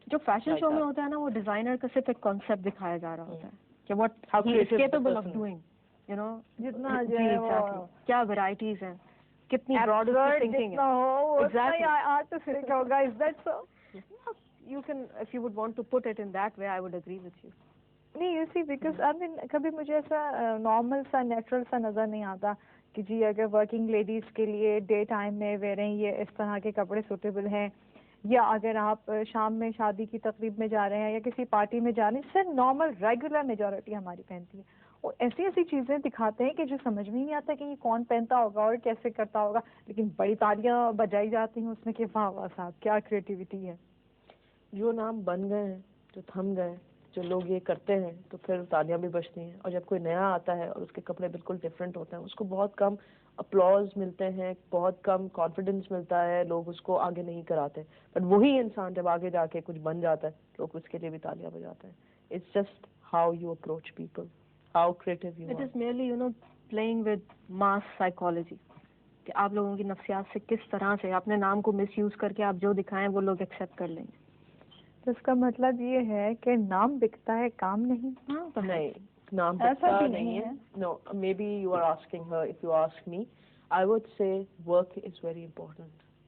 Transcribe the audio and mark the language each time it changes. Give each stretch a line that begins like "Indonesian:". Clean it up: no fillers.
Urdu: جو fashion show میں ہوتا ہے نا, وہ ڈیزائنر کا صرف ایک کانسیپٹ دکھایا جا رہا ہوتا ہے کہ
English: what he is capable of doing, you know.
Urdu: جتنا جو ہے وہ کیا ورائٹیز ہیں, کتنی براڈ تھنکنگ ہے.
English: Exactly. Artistic
Urdu: ہوگا,
English: is that so? You can, if you would want to put it in that way, I would agree with you.
Urdu: نہیں,
English: you see, because I mean
Urdu: کبھی مجھے ایسا نارمل سا natural سا نظر نہیں آتا کہ جی اگر ورکنگ لیڈیز کے لیے ڈے ٹائم میں ویئریں یہ اس طرح کے کپڑے سوٹیبل ہیں, یا اگر آپ شام میں شادی کی تقریب میں جا رہے ہیں یا کسی پارٹی میں جا رہے ہیں, صرف نارمل ریگولر میجورٹی ہماری پہنتی ہے. وہ ایسی ایسی چیزیں دکھاتے ہیں کہ جو سمجھ میں نہیں آتا کہ یہ کون پہنتا ہوگا اور کیسے کرتا ہوگا, لیکن بڑی تالیاں بجائی جاتی ہیں اس میں کہ واہ واہ صاحب کیا کریٹیوٹی ہے. جو نام بن گئے ہیں, جو تھم گئے, جو لوگ یہ کرتے ہیں, تو پھر تالیاں بھی بجتی ہیں. اور جب کوئی نیا آتا ہے اور اس کے کپڑے بالکل ڈفرینٹ ہوتے ہیں, اس کو بہت کم اپلاز ملتے ہیں, بہت کم کانفیڈنس ملتا ہے, لوگ اس کو آگے نہیں کراتے. بٹ وہی انسان جب آگے جا کے کچھ بن جاتا ہے, لوگ اس کے لیے بھی تالیاں بجاتے ہیں.
English: It's just how you approach people, how creative you It is merely, you know, playing with mass psychology.
Urdu: کہ آپ لوگوں کی نفسیات سے کس طرح سے اپنے نام کو مس یوز کر کے آپ جو دکھائیں وہ لوگ ایکسیپٹ کر لیں گے. تو اس کا مطلب یہ ہے کہ نام بکتا ہے, کام نہیں. نہیں, نام بکتا نہیں ہے.
English: No, maybe you are asking her, if you ask me, I would say work is very important.